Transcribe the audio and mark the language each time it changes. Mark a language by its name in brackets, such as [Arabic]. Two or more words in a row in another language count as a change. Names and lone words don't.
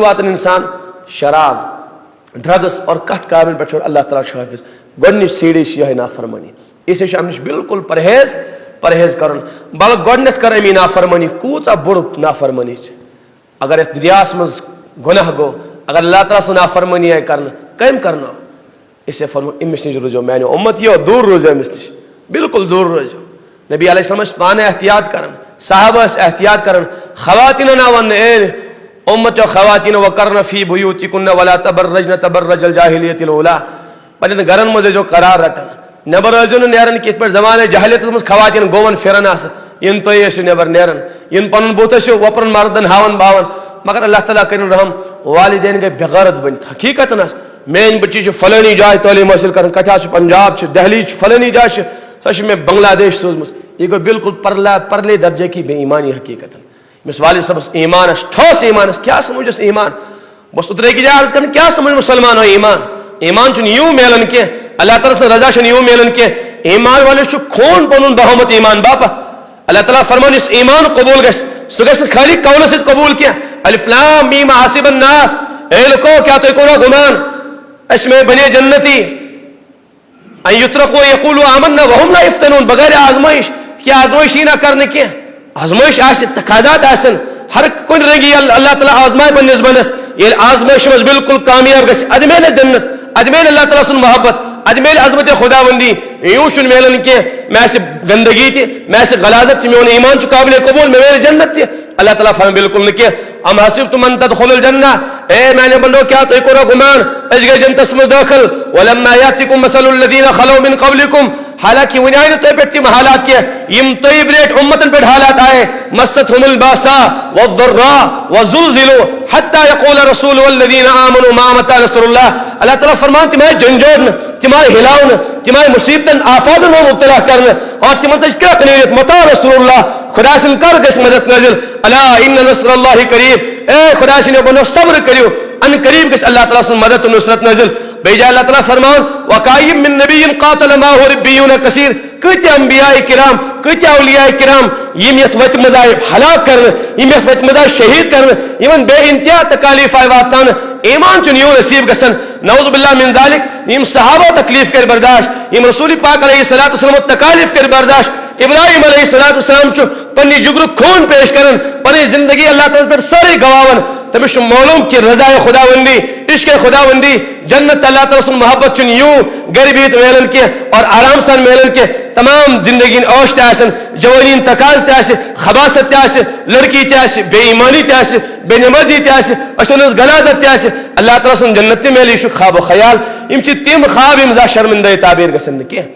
[Kashmiri] واتان انسان شراب ڈرگس اور کتھ کامٮ۪ن پٮ۪ٹھ چھُ اللہ تعالیٰ چھُ حٲفِظ گۄڈنِچ سیٖڑھی چھِ یِہوٚے نافرمٲنی اسلیے چھُ امہِ نِش بالکل پرہیز کرُن بلکہ گۄڈنیتھ کر امی نافرمٲنی کوٗژاہ بوٚڑ نافرمٲنی چھِ اگر یتھ دُنیاہس منٛز گۄناہ گوٚو اگر اللہ تعالیٰ سٕنٛز نافرمٲنی آیہِ کرنہٕ کٔمۍ کرنٲو اسلیے فرمو أمِس نِش روٗزِو میانہِ اُمت یِیو دوٗر روٗزِو أمِس نِش بالکل دوٗر روٗزِو نبی علیہ السلام پانے احتیاط کرن، صحابہ احتیاط کرن، خواتین نہ ون اے امت [Arabic] خواتین وقرن فی بیوتکن ولا تبرجن تبرج الجاہلیت الاولی، [Kashmiri] پنن گھرن مز جو قرار رٹن، نبر ٲسِو نہٕ نیران کِتھ پٲٹھۍ زمانے جہلیتس منٛز خواتین گوون پھران آسہٕ، ین تُہۍ ٲسِو نٮ۪بر نیران، ین پنُن بُتھ ٲسِو وۄپرن مردن ہاوان باوان، مگر اللہ تعالیٰ کٔرِن رحم والدین گٔے بےغرض بٔنِتھ حقیقتن میٲنۍ بچی چھِ فلٲنی جایہِ تعلیٖم حٲصِل کران، کتہِ چھُ پنجاب چھُ دہلی چھُ فلٲنی جایہِ چھِ، سۄ چھِ مےٚ بنگلہ دیش سوٗزمٕژ، یہِ گوٚو بالکل [Urdu] پرلے درجے کی بے ایمانی [Kashmiri] حقیقتن. أمِس والد صٲبس ایمانس ٹھوس ایمانس کیا سمجھس ایمان، بس اترے کی جائے عرض کرن کیا سمجھ مسلمان ہو ایمان، ایمان چھُنہٕ یوں میلان کینٛہہ، اللہ تعالیٰ سٕنٛز رضا چھنہٕ یوں میلان کینٛہہ، ایمان والس چھُ خوٗن پنُن بہومت ایمان باپتھ. اللہ تعالیٰ فرمان یُس ایمان قبول گژھِ سُہ گژھِ نہٕ خالی قولہٕ سۭتۍ قبول کینٛہہ. [Arabic] الف لام میم حسب الناس، [Kashmiri] اے لُکو کیا تُہۍ کوٚروا گُمان أسۍ میں بنے جنتی [Arabic] ان یترکوا یقولوا آمنا وهم لا یفتنون، [Kashmiri] بغیر آزمائش کیا آزمائش ہی نہ کرنے کینٛہہ، آزمائش آسہِ تقاضات آسن، ہر کُنہِ رنگی اللہ تعالیٰ آزمائے پننس بندس، ییٚلہِ آزمائش منٛز بالکل کامیاب گژھِ ادٕ میلہِ جنت، ادٕ میلہِ اللہ تعالیٰ سُنٛد محبت، ادٕ میلہِ عظمت خداوندی. یوں چھُنہٕ میلان کینٛہہ مےٚ آسہِ گندگی تہِ مےٚ آسہِ غلاظت تہِ میون ایمان چھُ قابل قبول مےٚ میلہِ جنت تہِ. اللہ تعالیٰ فرمان بالکل نہٕ کینٛہہ. [Arabic] ام حسبتم ان تدخلوا الجنہ، [Kashmiri] اے میانہِ بندو کیا تُہۍ کوٚروا گُمان أسۍ گٔے جنتس منٛز دٲخل، [Arabic] ولما یأتکم مثل الذین خلو من قبلکم، [Kashmiri] حالانکہ وۄنۍ آیہِ نہٕ تۄہہِ پٮ۪ٹھ تِم حالات کینٛہہ یِم تۄہہِ برٛونٛٹھ اُمتن پٮ۪ٹھ حالات آیے، [Arabic] مستھم الباسا والضراء وزلزلوا حتى يقول الرسول والذین آمنوا ما متى نصر اللہ. [Kashmiri] اللہ تعالیٰ فرمان تِم آیہِ جھنجھوڑنہٕ، تِم آیہِ ہلاونہٕ، تِم آیہِ مصیبتن آفاتن منٛز مبتلا کرنہٕ، اور تِمن سۭتۍ کرٛکھ نیٖرِتھ متا رسول اللہ، خدا سٕنٛدۍ کر گژھِ مدد نٲزِل، [Arabic] الا ان نصر اللہ قریب، [Kashmiri] اے خدا سٕنٛدیو بندو صبر کٔرِو، ان قریب گژھِ اللہ تعالیٰ سٕنٛز مدد تہٕ نصرت نٲزِل. بیٚیہِ جایہِ اللہ تعالیٰ فرمان [Arabic] وکایم من نبی قاتل معه ربیون کثیر، [Kashmiri] کۭتیاہ انبیاء کرام کۭتیاہ اولیاء کرام یِم یتھ وتہِ منٛز آیہِ ہلاک کرنہٕ، یِم یتھ وتہِ منٛز آیہِ شہید کرنہٕ، یِمن بے انتہا تکالیف آیہِ واتناونہٕ، ایمان چھُنہٕ یوں نصیب گژھان. [Arabic] نعوذ باللہ من ذالک، [Kashmiri] یِم صحابہ تکلیف کر برداشت، یِم رسول پاک [Arabic] علیہ الصلوۃ والسلام [Kashmiri] تکالیف کر برداشت. ابراہیم [Arabic] علیہ الصلوۃ والسلام [Kashmiri] چھُ پننہِ جگرُک خوٗن پیش کران، پنٕنۍ زندگی اللہ تعالیٰ پٮ۪ٹھ سٲرٕے گواوان. تٔمِس چھُ معلوم کہ رضا خداوندی عشق خداوندی جنت اللہ تعالیٰ سُنٛد محبت چھُنہٕ یوں گرِ بِہِتھ میلان کینٛہہ اور آرام سان میلان کینٛہہ. تمام زندگی عٲش تہِ آسن، جوانی تقاض تہِ آسہِ، خباست تہِ آسہِ، لڑکی تہِ آسہِ، بے ایمانی تہِ آسہِ، بے نمازی تہِ آسہِ، أچھن ہٕنٛز غلاظت تہِ آسہِ، اللہ تعالیٰ سُنٛد جنت تہِ میلہِ. یہِ چھُ خواب و خیال، یِم چھِ تِم خواب یِم زانٛہہ شرمندے تعبیر گژھن نہٕ کینٛہہ.